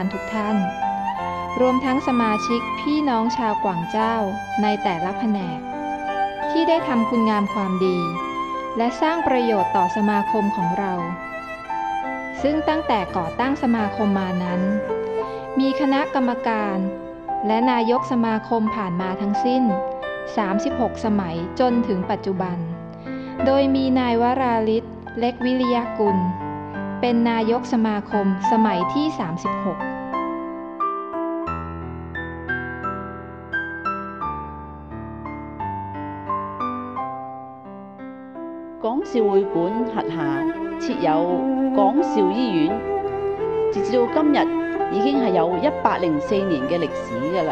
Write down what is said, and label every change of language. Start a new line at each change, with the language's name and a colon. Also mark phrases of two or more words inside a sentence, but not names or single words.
Thai: ทุกท่านรวมทั้งสมาชิกพี่น้องชาวกวางเจ้าในแต่ละแผนกที่ได้ทำคุณงามความดีและสร้างประโยชน์ต่อสมาคมของเราซึ่งตั้งแต่ก่อตั้งสมาคมมานั้นมีคณะกรรมการและนายกสมาคมผ่านมาทั้งสิ้น36 สมัยจนถึงปัจจุบันโดยมีนายวราลิศ เล็กวิริยกุลเป็นนายกสมาคมสมัยที่ 36
Cantonese: 廣肇會館轄下設有廣肇醫院，直至到今日已經係有104年嘅歷史㗎啦。